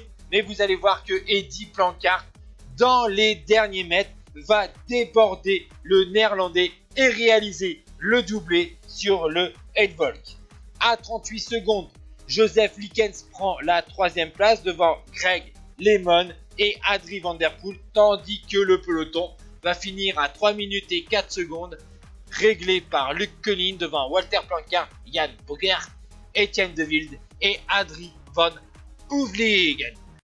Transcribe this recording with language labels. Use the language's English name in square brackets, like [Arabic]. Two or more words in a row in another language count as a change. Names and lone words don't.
[French] Mais vous allez voir que Eddy Planckaert, dans les derniers mètres, va déborder le néerlandais et réaliser le doublé sur le Volk. À 38 secondes, Joseph Likens prend la 3e place devant Greg LeMond et Adrie van der Poel, tandis que le peloton va finir à 3 minutes et 4 secondes, réglé par Luc Koelijn devant Walter Planckaert, Jan Bogert, Etienne De Wilde et Adrie van Heuvelingen.